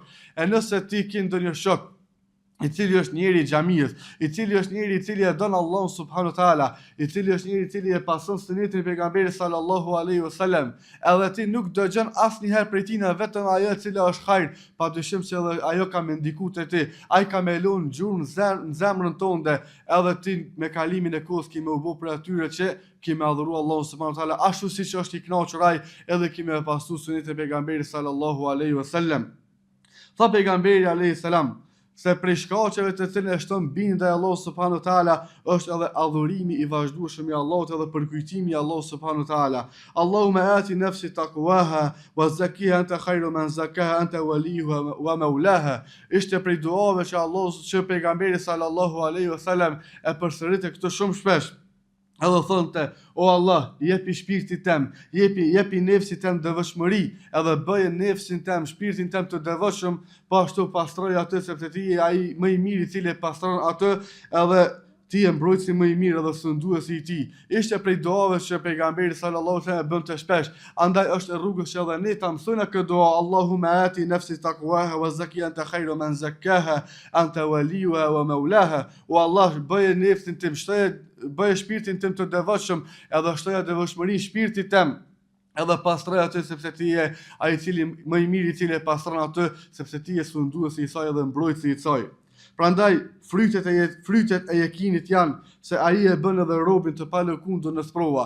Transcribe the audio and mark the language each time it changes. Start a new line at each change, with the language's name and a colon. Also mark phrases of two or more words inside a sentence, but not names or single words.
Albanian: E nëse ti ke ndonjë shok i cili është njeri i xhamisë, i cili është njeri i cili e don Allahun
Arabic: سبحانه وتعالى,
Albanian: i cili është njeri i cili e pason sunetin e pejgamberit
Arabic: صلى الله عليه وسلم,
Albanian: edhe ti nuk dëgjon asnjëherë prej tij vetëm ajo e cila është hajër, padyshim se edhe ajo ka me ndikuar te ti, ai ka me lënë gjurmë në zemrën tënde, edhe ti me kalimin e kohës ke më u bë për atyre që ke me adhuru Allahun
Arabic: سبحانه وتعالى,
Albanian: ashtu siç është i kënaqur ai, edhe ke me pasu sunetin e pejgamberit
Arabic: صلى الله عليه وسلم.
Albanian: Tha pejgamberi
Arabic: عليه السلام
Albanian: se prej shkaqeve të cilën e shton bindjen ndaj Allahut
Arabic: سبحانه وتعالى
Albanian: është edhe adhurimi i vazhdueshëm i Allahut edhe përkujtimi i Allahut
Arabic: سبحانه وتعالى. اللهم آت نفسي تقواها وزكها أنت خير من زكاها أنت وليها ومولاها.
Albanian: Ishte prej duave që pejgamberi
Arabic: صلى الله عليه وسلم
Albanian: e përsëritë këtë shumë shpesh. Edhe thonte: "O Allah, jepi shpirtit tem, jepi nefsit tem devotshmëri, edhe bëje nefsin tem, shpirtin tem të devotshëm, po ashtu pastroj atë, sepse ti je ai më i miri i cili e pastron atë, edhe ti je mbrojtësi më i mirë dhe sunduesi i tij. Ishte prej duave që pejgamberi
Arabic: صلى الله عليه وسلم
Albanian: bënte shpesh. Andaj është e rrugës që edhe ne ta mësojmë këtë dua,
Arabic: اللهم آت نفسي تقواها وزك أنت خير من زكاها أنت وليها ومولاها.
Albanian: O Allah, bëje nefsin tim bëje shpirtin tim të devotshëm, edhe shtoja devotshmëri shpirtit tim. Edhe pastroj atë sepse ti je ai i cili më i miri i cili e pastron atë sepse ti je sunduesi i saj edhe mbrojtësi i saj. Prandaj frytet e jekinit janë se ai e bën edhe robin të palëkundur në sprova.